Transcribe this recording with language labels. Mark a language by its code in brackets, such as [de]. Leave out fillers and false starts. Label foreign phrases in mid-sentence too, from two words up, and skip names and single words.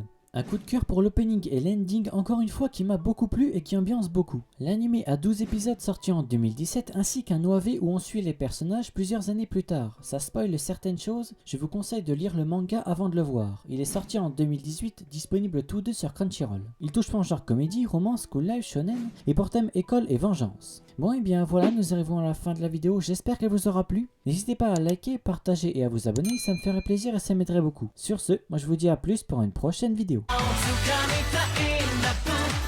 [fr] Un coup de cœur pour l'opening et l'ending encore une fois qui m'a beaucoup plu et qui ambiance beaucoup. L'anime a 12 épisodes sortis en 2017 ainsi qu'un OAV où on suit les personnages plusieurs années plus tard. Ça spoil certaines choses, je vous conseille de lire le manga avant de le voir. Il est sorti en 2018, disponible tous deux sur Crunchyroll. Il touche pas en genre comédie, [en] romance, school life, [fr] shonen et pour thème école et vengeance. Bon et bien voilà, nous arrivons à la fin de la vidéo, j'espère qu'elle vous aura plu. N'hésitez pas à liker, partager et à vous abonner, ça me ferait plaisir et ça m'aiderait beaucoup. Sur ce, moi je vous dis à plus pour une prochaine vidéo. [ja] 掴みたいんだ